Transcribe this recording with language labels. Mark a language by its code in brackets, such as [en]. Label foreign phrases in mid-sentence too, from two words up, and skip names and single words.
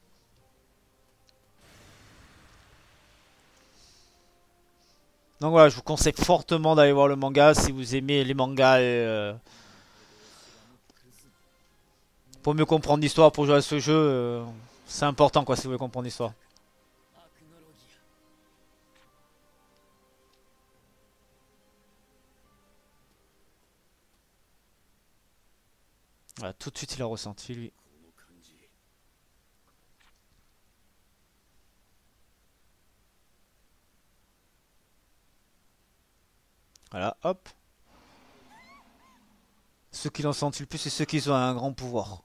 [fr] Donc voilà, je vous conseille fortement d'aller voir le manga si vous aimez les mangas pour mieux comprendre l'histoire, pour jouer à ce jeu, c'est important quoi si vous voulez comprendre l'histoire. [ja] アクノロギア。 [fr] Voilà, tout de suite il a ressenti lui. [ja] この感じ。 [fr] Voilà, hop. Ceux qui l'ont senti le plus, c'est ceux qui ont un grand pouvoir.